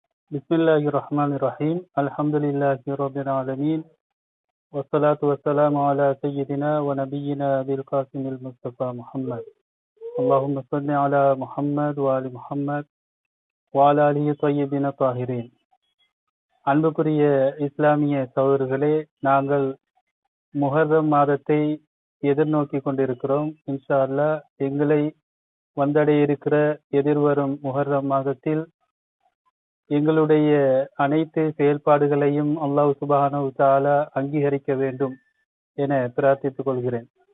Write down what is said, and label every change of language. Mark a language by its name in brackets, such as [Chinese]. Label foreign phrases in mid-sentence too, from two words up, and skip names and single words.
[Arabic] بسم الله الرحمن الرحيم. الحمد لله رب العالمين. والصلاة والسلام على سيدنا ونبينا أبي القاسم المصطفى محمد. اللهم صل على محمد وآل محمد وعلى آله الطيبين الطاهرين. [Tamil] அன்புக்குரிய இஸ்லாமிய சகோதரர்களே, நாங்கள் முஹர்ரம் மாதத்தை எதிர்நோக்கி கொண்டிருக்கிறோம். [Arabic] إن شاء الله [Tamil] எங்களை வந்தடைய இருக்கிற எதிர்வரும் முஹர்ரம் மாதத்தில் எங்களுடைய அனைத்து செயல்பாடுகளையும் [Arabic] الله سبحانه وتعالى [Tamil] அங்கீகரிக்க வேண்டும் என பிரார்த்தித்துக் கொள்கிறேன்.